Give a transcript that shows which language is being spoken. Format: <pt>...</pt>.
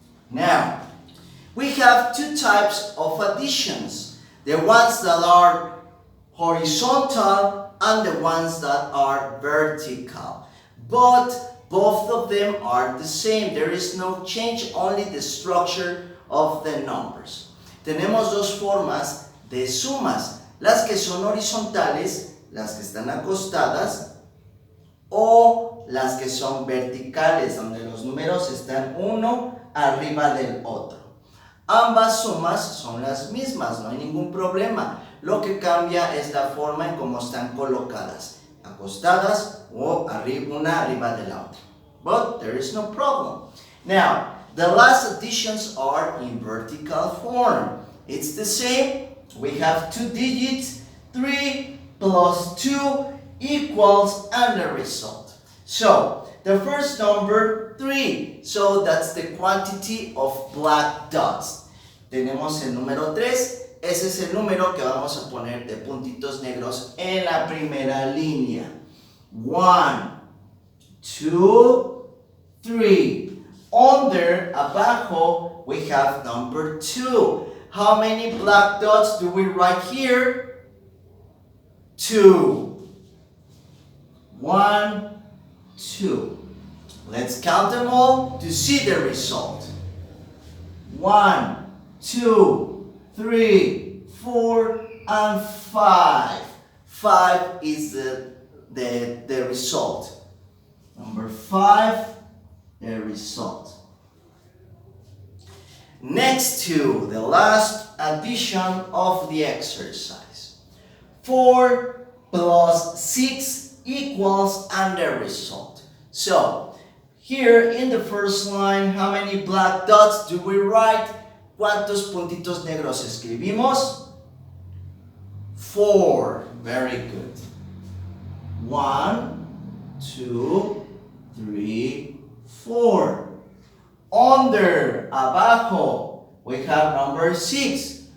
<en>Now, we have two types of additions. The ones that are horizontal and the ones that are vertical. But both of them are the same. There is no change, only the structure of the numbers.</en> <es>Tenemos dos formas de sumas. Las que son horizontales, las que están acostadas, o las que son verticales, donde los números están uno arriba del otro. Ambas sumas son las mismas, no hay ningún problema. Lo que cambia es la forma en cómo están colocadas, acostadas o una arriba de la otra.</es> <en>But there is no problem. Now, the last additions are in vertical form. It's the same. We have two digits. 3 plus 2 equals and the result. So, the first number, 3. So, that's the quantity of black dots.</en> <es>Tenemos el número 3. Ese es el número que vamos a poner de puntitos negros en la primera línea.</es> <en>1, 2, 3. Under, abajo, we have number 2. How many black dots do we write here? 2. 1, 2. Let's count them all to see the result. 1, 2, 3, 4, and 5. 5 is the result. Number 5, the result. Next to the last addition of the exercise. 4 plus 6 equals and the result. So, here in the first line, how many black dots do we write?</en> <es>¿Cuántos puntitos negros escribimos?</es> <en>4. Very good. 1, 2, 3, 4. Under, abajo, we have number 6.</en>